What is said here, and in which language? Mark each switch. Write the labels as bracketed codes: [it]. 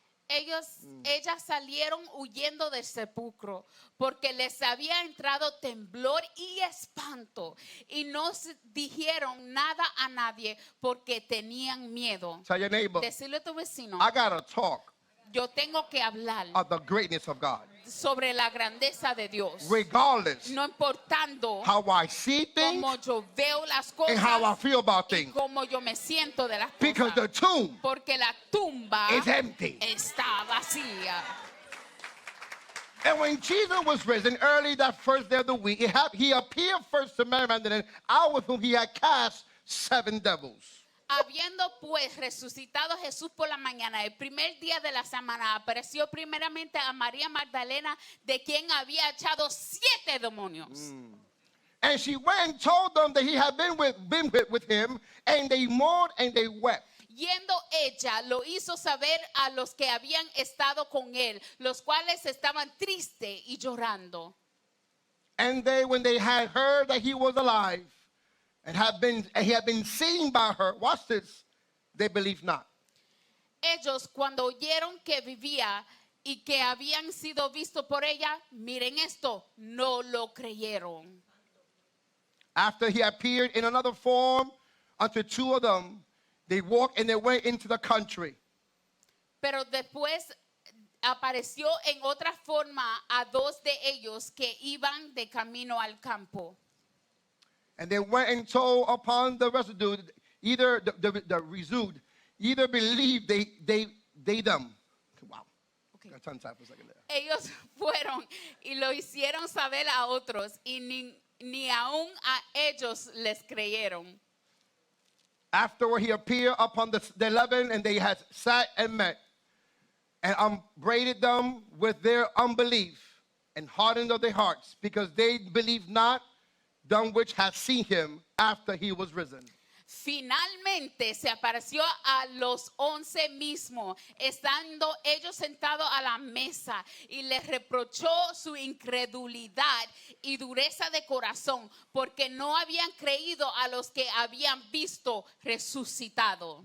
[es] Ellas salieron huyendo del sepulcro porque les había entrado temblor y espanto y no dijeron nada a nadie porque tenían miedo. [en] Tell your neighbor, [es] Decirle a tu vecino, [en] I got to talk [es] yo tengo que hablar [en] of the greatness of God. [es] sobre la grandeza de Dios. [en] Regardless [es] No importando [en] how I see things [es] cómo yo veo las [en] and how I [es] cosas [en] feel about [es] y [en] things. [es] cómo yo me siento de las [en] Because the [es] cosas. [en] tomb [es] Porque la tumba [en] is empty. [es] está vacía. [en] And when Jesus was risen early that first day of the week, he appeared first to Mary Magdalene, out with whom he had cast 7 devils. [es] Habiendo pues resucitado Jesús por la mañana, el primer día de la semana, apareció primeramente a María Magdalena, de quien había echado 7 demonios. [en] And she went and told them that he had been with him, and they mourned and they wept. [es] Yendo ella, lo hizo saber a los que habían estado con él, los cuales estaban tristes y llorando. [en] And they, when they had heard that he was alive and he had been seen by her, watch this, they believed not. [es] Ellos, cuando oyeron que vivía y que habían sido vistos por ella, miren esto, no lo creyeron. [en] After he appeared in another form unto two of them, they walked and they went into the country. [es] Pero después apareció en otra forma a dos de ellos que iban de camino al campo. [en] And they went and told upon the residue, either the residue, either believed they them. Wow. Okay. Got tongue tied for a second there. [es] Ellos fueron y lo hicieron saber a otros y ni aún a ellos les creyeron. [en] Afterward, he appeared upon the 11, and they had sat and met, and upbraided them with their unbelief and hardened of their hearts, because they believed not them which had seen him after he was risen. [es] Finalmente se apareció a los 11 mismos, estando ellos sentados a la mesa, y les reprochó su incredulidad y dureza de corazón, porque no habían creído a los que habían visto resucitado.